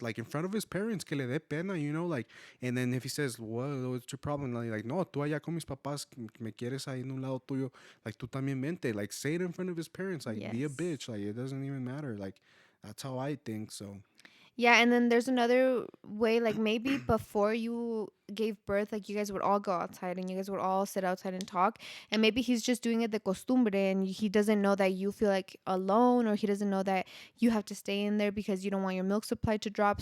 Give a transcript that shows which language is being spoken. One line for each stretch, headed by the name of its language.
English: Like, in front of his parents,
Spanish: que le dé pena,
English: like, and then if he says, what's your problem?
Spanish: Like, no, tú allá con mis papás, me quieres ahí en un lado tuyo, like, tú también vente.
English: Like, say it in front of his parents, like, be a Yes. bitch. Like, it doesn't even matter. Like, that's how I think, so. Yeah, and then there's another way, like maybe before you gave birth, like you guys would all go outside and you guys would all sit outside and talk. And maybe he's just doing it
Spanish: de costumbre
English: and he doesn't know that you feel like alone, or he doesn't know that you have to stay in there because you don't want your milk supply to drop.